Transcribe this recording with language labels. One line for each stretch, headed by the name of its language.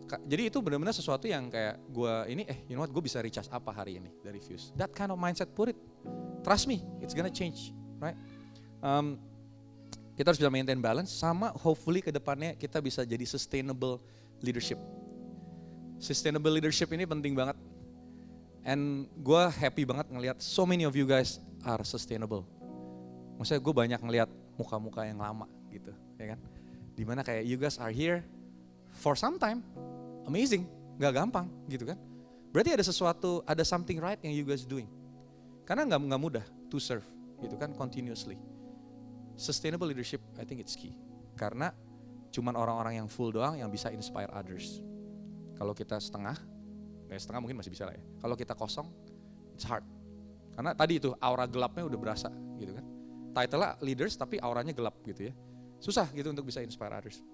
Indonesian: Jadi itu benar-benar sesuatu yang kayak gue ini,
English: you know what,
Indonesian: gue bisa recharge apa hari ini dari Fuse.
English: That kind of mindset, put it. Trust me, it's gonna change, right?
Indonesian: Kita harus bisa maintain balance, sama hopefully ke depannya kita bisa jadi
English: sustainable leadership. Sustainable leadership
Indonesian: ini penting banget.
English: And gue happy banget ngelihat so many of you guys are sustainable.
Indonesian: Maksudnya gue banyak ngelihat muka-muka yang lama gitu, ya kan?
English: Dimana kayak you guys are here for some time, amazing,
Indonesian: gak gampang gitu kan? Berarti ada sesuatu, ada something right yang
English: you guys doing.
Indonesian: Karena gak mudah
English: to serve gitu kan, continuously. Sustainable leadership, I think it's key.
Indonesian: Karena cuman orang-orang yang full doang yang bisa
English: inspire others.
Indonesian: Kalau kita setengah mungkin masih bisa lah ya. Kalau kita kosong,
English: it's hard.
Indonesian: Karena tadi itu aura gelapnya udah berasa gitu kan. Title-nya leaders tapi auranya gelap gitu ya. Susah gitu untuk bisa inspire others.